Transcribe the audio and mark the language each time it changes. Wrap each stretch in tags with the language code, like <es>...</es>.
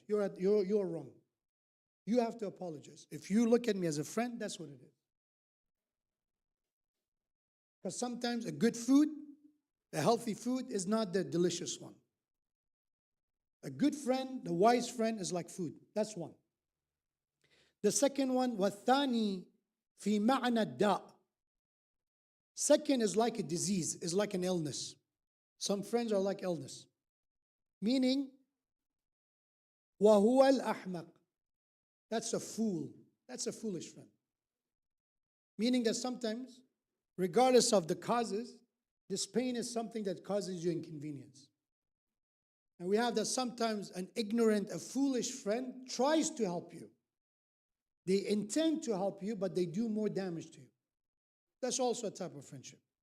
<en>You're wrong. You have to apologize. If you look at me as a friend, that's what it is. Because sometimes a good food, a healthy food, is not the delicious one. A good friend, the wise friend, is like food. That's one. The second one,</en> <ar>وَالثَّانِي فِي مَعْنَى الدَّاء.</ar> <en>Second is like a disease, is like an illness. Some friends are like illness. Meaning,</en> <ar>وَهُوَ الْأَحْمَقِ.</ar> <en>That's a fool. That's a foolish friend. Meaning that sometimes, regardless of the causes, this pain is something that causes you inconvenience. And we have that sometimes an ignorant, a foolish friend tries to help you. They intend to help you, but they do more damage to you. That's also a type of friendship.</en>